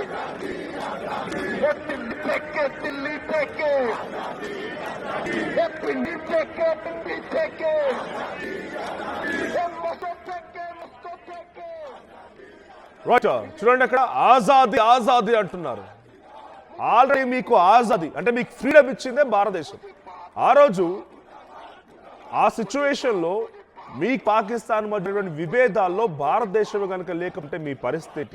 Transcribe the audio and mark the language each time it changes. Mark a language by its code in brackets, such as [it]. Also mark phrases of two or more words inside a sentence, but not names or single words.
[bn] দিল্লি থেকে দিল্লি থেকে দিল্লি থেকে দিল্লি থেকে [te] రైట్ చూడండి, అక్కడ [hi] आज़ादी आज़ादी [te] అంటున్నారు. ఆల్రెడీ మీకు ఆజాదీ అంటే మీకు ఫ్రీడమ్ ఇచ్చిందే భారతదేశం. ఆ రోజు ఆ సిచ్యువేషన్లో మీ పాకిస్తాన్ మధ్య విభేదాల్లో భారతదేశం కనుక లేకుంటే మీ పరిస్థితి.